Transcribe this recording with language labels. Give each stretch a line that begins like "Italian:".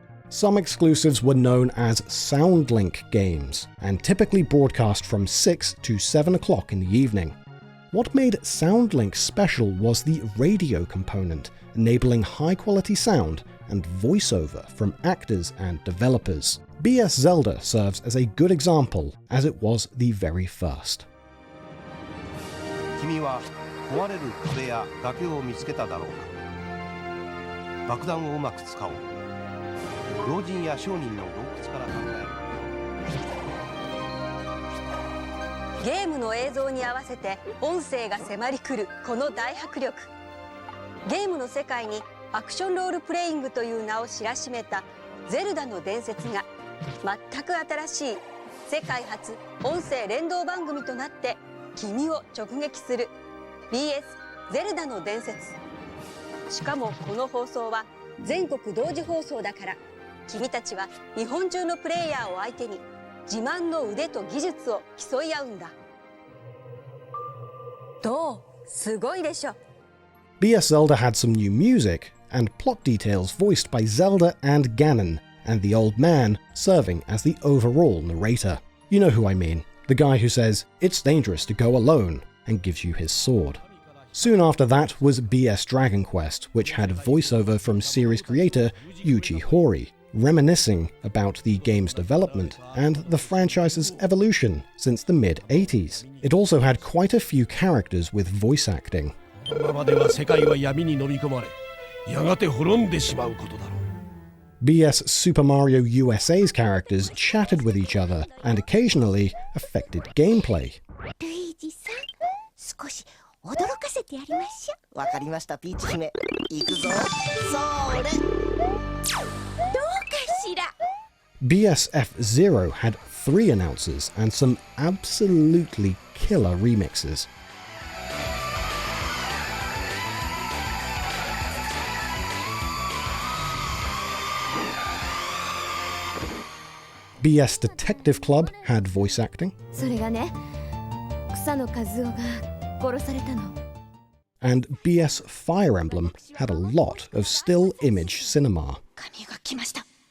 English: Some exclusives were known as Soundlink games, and typically broadcast from 6 to 7 o'clock in the evening. What made Soundlink special was the radio component, enabling high-quality sound and voiceover from actors and developers. BS Zelda serves as a good example, as it was the very first.
Japanese: 君は壊れる壁や崖を見つけただろうか。爆弾をうまく使おう。老人や商人の洞窟から考える。ゲームの映像に合わせて音声が迫り来るこの大迫力。ゲームの世界にアクションロールプレイングという名を知らしめたゼルダの伝説が全く新しい世界初音声連動番組となって君を直撃する BS ゼルダの伝説。しかもこの放送は全国同時放送だから、君たちは日本中のプレイヤーを相手に自慢の腕と技術を競い合うんだ。どう？すごいでしょ。
English: BS Zelda had some new music and plot details voiced by Zelda and Ganon, and the old man serving as the overall narrator. You know who I mean. The guy who says, "It's dangerous to go alone," and gives you his sword. Soon after that was BS Dragon Quest, which had voiceover from series creator Yuji Horii, reminiscing about the game's development and the franchise's evolution since the mid-80s. It also had quite a few characters with voice acting. BS Super Mario USA's characters chatted with each other and occasionally affected gameplay.
Japanese: 少し驚かせてやりましょ。わかりました、ピーチ姫。行くぞ。それ。どうかしら。
English: BS F-Zero had 3 announcers and some absolutely killer remixes. BS Detective Club had voice acting.
Japanese: それがね、草野和夫が殺されたの。
English: And BS Fire Emblem had a lot of still image cinema.
Japanese: 神が来ました。